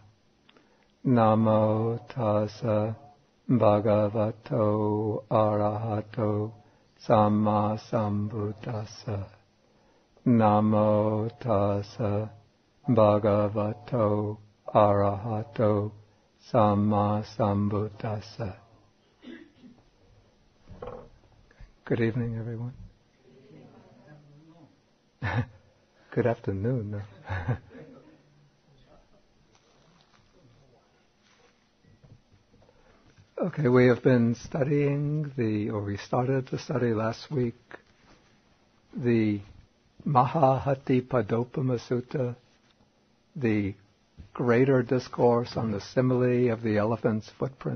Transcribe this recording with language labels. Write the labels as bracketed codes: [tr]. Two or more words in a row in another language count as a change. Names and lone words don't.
[pi] Namo tassa bhagavato arahato samma sambuddhassa. Namo tassa bhagavato arahato samma sambuddhassa. [en] Good evening, everyone. Good afternoon. No? Okay, we have been studying we started to study last week, the Maha Hatthipadopama Sutta, the greater discourse on the simile of the elephant's footprint.